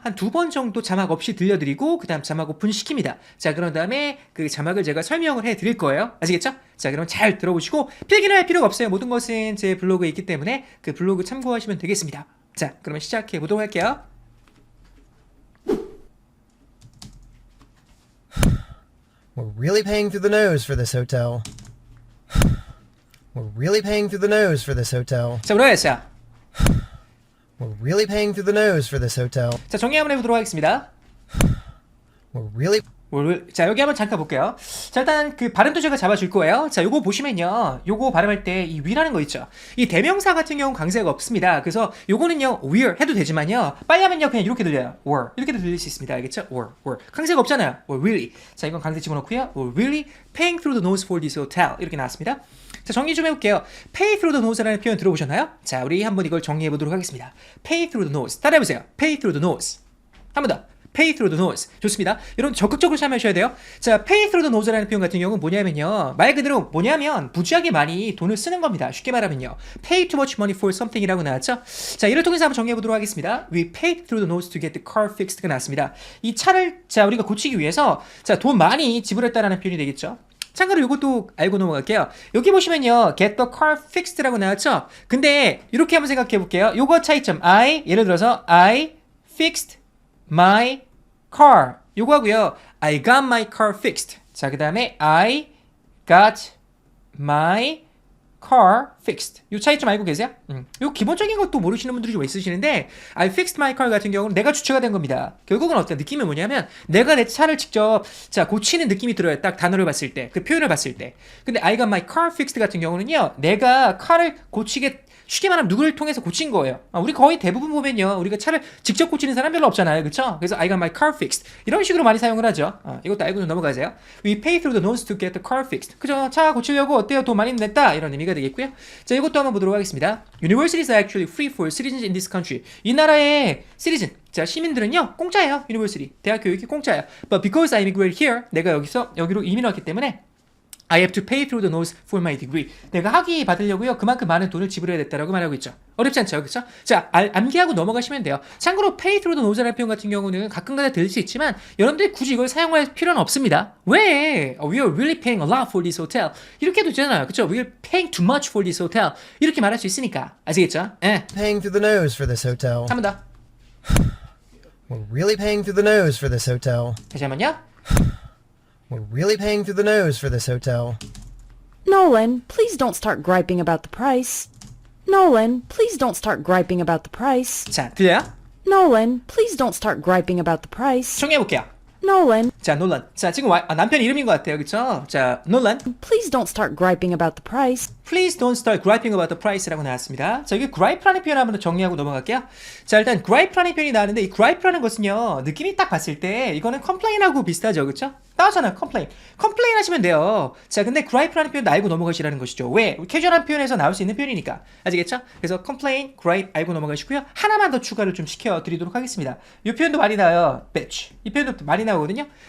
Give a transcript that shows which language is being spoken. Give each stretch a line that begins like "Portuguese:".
Korean: 한 2번 정도 자막 없이 들려드리고 그 다음 자막 오픈시킵니다. 자, 그런 다음에 그 자막을 제가 설명을 해드릴 거예요. 아시겠죠? 자, 그럼 잘 들어보시고 필기는 할 필요가 없어요. 모든 것은 제 블로그에 있기 때문에 그 블로그 참고하시면 되겠습니다. 자, 그러면 시작해 보도록 할게요.
English: We're really paying through the nose for this hotel. We're really paying through the nose for this hotel.
Korean: 자, 뭐라고 했어요?
English: We're really paying through the nose for this hotel.
Korean: 자, 정리 한번 해보도록 하겠습니다.
English: We're really
Korean: 자, 여기 한번 잠깐 볼게요. 자, 일단 그 발음도 제가 잡아줄 거예요. 자, 요거 보시면요. 요거 발음할 때 이 we라는 거 있죠. 이 대명사 같은 경우는 강세가 없습니다. 그래서 요거는요, we're 해도 되지만요. 빨리 하면요, 그냥 이렇게 들려요.
English: were.
Korean: 이렇게도 들릴 수 있습니다. 알겠죠? were. 강세가 없잖아요.
English: we're really.
Korean: 자, 이건 강세 집어넣고요.
English: we're really paying through the nose for this hotel.
Korean: 이렇게 나왔습니다. 자, 정리 좀 해볼게요. pay through the nose라는 표현 들어보셨나요? 자, 우리 한번 이걸 정리해보도록 하겠습니다.
English: pay through the nose.
Korean: 따라해보세요.
English: pay through the nose.
Korean: 한 번 더.
English: pay through the nose.
Korean: 좋습니다. 여러분 적극적으로 참여하셔야 돼요. 자, pay through the nose라는 표현 같은 경우는 뭐냐면요. 말 그대로 뭐냐면 부주하게 많이 돈을 쓰는 겁니다. 쉽게 말하면요.
English: pay too much money for something이라고 나왔죠?
Korean: 자, 이를 통해서 한번 정리해 보도록 하겠습니다.
English: We paid through the nose to get the car fixed가 나왔습니다.
Korean: 이 차를 자, 우리가 고치기 위해서 자, 돈 많이 지불했다라는 표현이 되겠죠? 참고로 이것도 알고 넘어갈게요. 여기 보시면요.
English: get the car fixed라고 나왔죠?
Korean: 근데 이렇게 한번 생각해 볼게요. 요거 차이점 예를 들어서
English: I fixed my car
Korean: 요거 하고요.
English: I got my car fixed. 자, 그 다음에 I got my car fixed.
Korean: 요 차이점 알고 계세요? 요 기본적인 것도 모르시는 분들이 좀 있으시는데
English: I fixed my car
Korean: 같은 경우는 내가 주체가 된 겁니다. 결국은 어떤 느낌이 뭐냐면 내가 내 차를 직접 자 고치는 느낌이 들어요. 딱 단어를 봤을 때, 그 표현을 봤을 때. 근데
English: I got my car fixed
Korean: 같은 경우는요. 내가 칼을 고치게 쉽게 말하면 누구를 통해서 고친 거예요. 우리 거의 대부분 보면요. 우리가 차를 직접 고치는 사람 별로 없잖아요. 그쵸?
English: 그래서 I got my car fixed.
Korean: 이런 식으로 많이 사용을 하죠. 이것도 알고 좀 넘어가세요.
English: We pay through the nose to get the car fixed.
Korean: 그죠? 차 고치려고 어때요? 돈 많이 냈다. 이런 의미가 되겠고요. 자, 이것도 한번 보도록 하겠습니다.
English: Universities are actually free for citizens in this country.
Korean: 이 나라의 citizen. 자, 시민들은요. 공짜예요. University. 대학 교육이 공짜예요.
English: But because I immigrated here.
Korean: 내가 여기로 이민 왔기 때문에
English: I have to pay through the nose for my degree.
Korean: 내가 학위 받으려고요. 그만큼 많은 돈을 지불해야 됐다라고 말하고 있죠. 어렵지 않죠? 그렇죠? 자, 암기하고 넘어가시면 돼요. 참고로 pay through the nose라는 표현 같은 경우는 가끔가다 들릴 수 있지만 여러분들이 굳이 이걸 사용할 필요는 없습니다. 왜?
English: We are really paying a lot for this hotel.
Korean: 이렇게 해도 되잖아요. 그렇죠?
English: We are paying too much for this hotel.
Korean: 이렇게 말할 수 있으니까. 아시겠죠? 예.
English: paying through the nose for this hotel.
Korean: 한 번 더.
English: We're really paying through the nose for this hotel.
Korean: 다시 한번요.
English: We're really paying through the nose for this hotel. Nolan, please don't start griping about the price. Nolan, please don't start griping about the price.
Korean: 자, 들려요?
English: Nolan, please don't start griping about the price.
Korean: 정리해볼게요.
English: Nolan,
Korean: 자, 놀란. 자, 지금 남편 이름인 것 같아요. 그쵸? 자, 놀란.
English: please don't start griping about the price. Please don't start griping about the price라고 나왔습니다.
Korean: 자, 여기 gripe라는 표현 한번 더 정리하고 넘어갈게요. 자, 일단 gripe라는 표현이 나왔는데 이 gripe라는 것은요. 느낌이 딱 봤을 때 이거는 complain하고 비슷하죠. 그쵸? 나왔잖아요. complain 하시면 돼요. 자, 근데 gripe라는 표현도 알고 넘어가시라는 것이죠. 왜? 캐주얼한 표현에서 나올 수 있는 표현이니까. 아시겠죠? 그래서 complain, gripe 알고 넘어가시고요. 하나만 더 추가를 좀 시켜드리도록 하겠습니다. 이 표현도 많이 나와요. bitch. 이 표현도 많이 나오거든요.